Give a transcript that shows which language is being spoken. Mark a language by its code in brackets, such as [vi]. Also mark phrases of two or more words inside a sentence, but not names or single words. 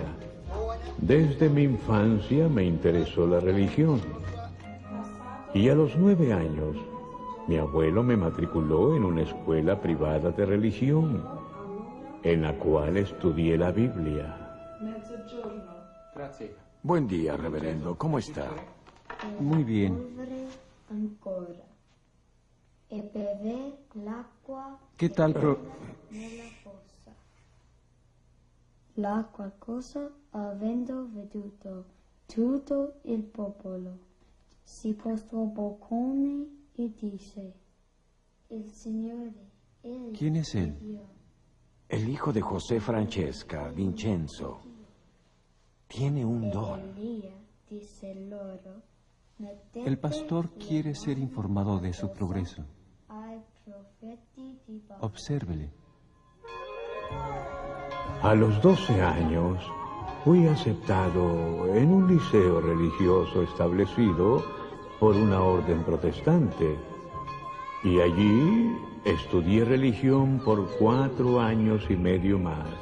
[es] Desde mi infancia me interesó la religión y a los 9 años mi abuelo me matriculó en una escuela privada de religión en la cual estudié la Biblia. Buen día, reverendo. ¿Cómo está? Muy bien. [it] Ancora. E bevé l'acqua. [es] ¿Qué tal? [it] Nella fossa. L'acqua cosa, avendo veduto tutto il popolo, si postrò boccone e disse: Il Signore, egli [es] ¿Quién es él? Dio. El hijo de José Francesca, Vincenzo, tiene un don. [it] Elia disse loro: [es] El pastor quiere ser informado de su progreso. Obsérvele. A los 12 años fui aceptado en un liceo religioso establecido por una orden protestante y allí estudié religión por 4 años y medio más.